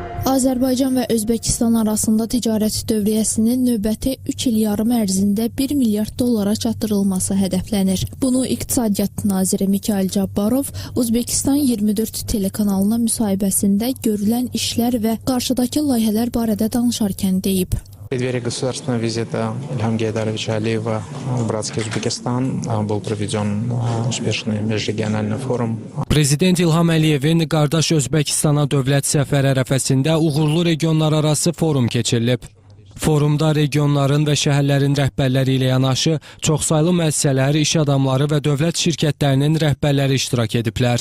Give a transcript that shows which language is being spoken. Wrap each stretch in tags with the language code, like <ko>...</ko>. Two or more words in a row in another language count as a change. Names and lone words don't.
<az>Azərbaycan və Özbəkistan arasında ticarət dövriyyəsinin növbəti 3 il yarım ərzində 1 milyard dollara çatdırılması hədəflənir. Bunu İqtisadiyyat naziri Mikhail Cabbarov Uzbekistan 24 telekanalına müsahibəsində görülən işlər və qarşıdakı layihələr barədə danışarkən deyib.</az> <ru>В преддверии государственного визита Ильхама Гейдаровича Алиева в братский Узбекистан был проведен успешный межрегиональный форум.</ru> <az>Prezident İlham Əliyevin qardaş Özbəkistana dövlət səfəri ərəfəsində uğurlu regionlararası forum keçirilib. Forumda regionların və şəhərlərin rəhbərləri ilə yanaşı çoxsaylı müəssisələr, iş adamları və dövlət şirkətlərinin rəhbərləri iştirak ediblər.</az>